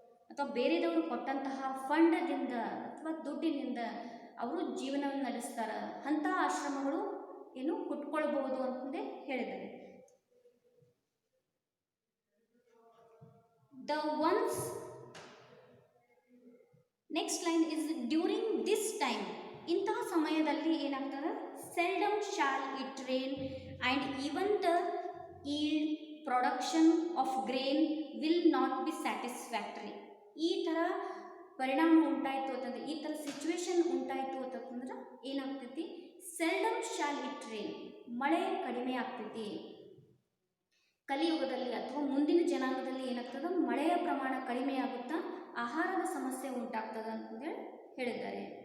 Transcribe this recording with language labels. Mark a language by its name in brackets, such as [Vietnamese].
[Kannada] ಅಥವಾ ಬೇರೆದವರು ಕೊಟ್ಟಂತಹ ಫಂಡದಿಂದ ಅಥವಾ ದುಡ್ಡಿನಿಂದ ಅವರು ಜೀವನವನ್ನು ನಡೆಸ್ತಾರೆ. ಅಂಥ ಆಶ್ರಮಗಳು ಏನು ಹುಟ್ಕೊಳ್ಬಹುದು ಅಂತಂದೇ ಹೇಳಿದ್ದಾರೆ. [English] The ones next line is during this time. [Kannada] ಇಂತಹ ಸಮಯದಲ್ಲಿ ಏನಾಗ್ತದೆ, [English] seldom shall it rain and even the yield production of grain will not be satisfactory. [Kannada] ಈ ಥರ ಪರಿಣಾಮ ಉಂಟಾಯಿತು ಅಂತಂದರೆ, ಈ ಥರ ಸಿಚುವೇಶನ್ ಉಂಟಾಯಿತು ಅಂತಂದ್ರೆ ಏನಾಗ್ತೈತಿ, [English] seldom shall it rain, [Kannada] ಮಳೆ ಕಡಿಮೆ ಆಗ್ತೈತಿ. ಕಲಿಯುಗದಲ್ಲಿ ಅಥವಾ ಮುಂದಿನ ಜನಾಂಗದಲ್ಲಿ ಏನಾಗ್ತದೆ, ಮಳೆಯ ಪ್ರಮಾಣ ಕಡಿಮೆ ಆಗುತ್ತಾ ಆಹಾರದ ಸಮಸ್ಯೆ ಉಂಟಾಗ್ತದೆ ಅಂತಂದೇಳಿ ಹೇಳಿದ್ದಾರೆ.